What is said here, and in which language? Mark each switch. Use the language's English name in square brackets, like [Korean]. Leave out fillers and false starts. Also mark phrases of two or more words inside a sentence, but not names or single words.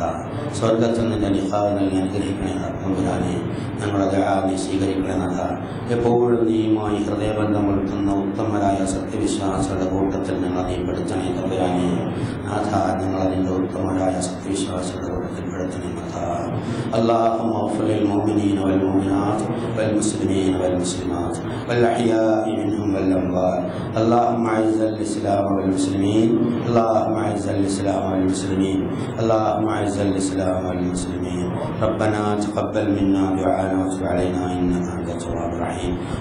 [Malayalam] സ്വർഗത്തിൽ നിന്റെ ലിഖാവ് നൽകി അനുഗ്രഹിക്കണേ തമ്പുരാനെ. ഞങ്ങളുടെ ദുആ നീ സ്വീകരിക്കണേ നാഥ. എപ്പോഴും നീയുമായി ഹൃദയബന്ധം പുലർത്തുന്ന ഉത്തമരായ സത്യവിശ്വാസികളുടെ കൂട്ടത്തിൽ ഞങ്ങളെ നീ പെടുത്തണേ തമ്പുരാനെ. നാഥ, ഞങ്ങളെ നിന്റെ ഉത്തമരായ സത്യവിശ്വാസികളുടെ കൂട്ടത്തിൽ പെടുത്തണേ നാഥ. [Arabic] اللهم اغفر للمؤمنين والمؤمنات والمسلمين والمسلمات والأحياء منهم والأموات. اللهم أعز الإسلام والمسلمين، اللهم أعز الإسلام والمسلمين، اللهم أعز الإسلام والمسلمين. ربنا تقبل منا دعاءنا وتب علينا إنك أنت التواب الرحيم.